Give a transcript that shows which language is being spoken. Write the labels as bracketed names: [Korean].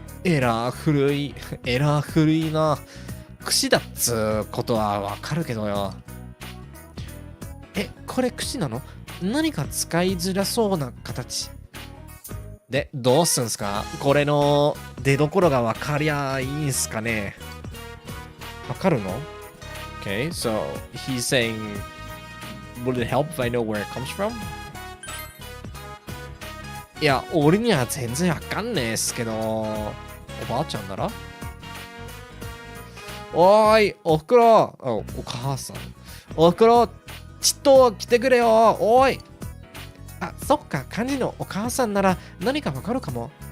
[Japanese] エラー古いな。櫛だっつうことはわかるけどよ。これ櫛なの？何か使いづらそうな形。で、どうすんすか？これの出どころがわかりゃいいんすかね？わかるの？ [English] Okay, so he's saying, would it help if I know where it comes from? [Japanese] いや、俺には全然わかんねえっすけど、おばあちゃんなら？おーい、おふくろ、お母さん。おふくろ、ちっと来てくれよ、おーい。あ、そっか、漢字のお母さんなら何かわかるかも。